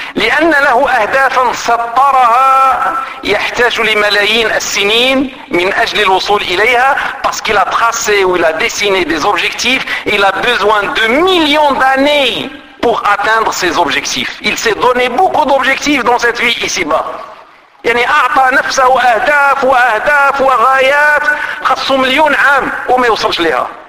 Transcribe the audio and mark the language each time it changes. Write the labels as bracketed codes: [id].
[ar] لأن له أهدافا سطرها يحتاج لملايين السنين من أجل الوصول إليها. [fr] Parce qu'il a tracé ou il a dessiné des objectifs, il a besoin de millions d'années pour atteindre ses objectifs. Il s'est donné beaucoup d'objectifs dans cette vie ici-bas. [ar] يعني أعطى نفسه أهداف وأهداف وغايات خصو مليون عام وما يوصلش لها.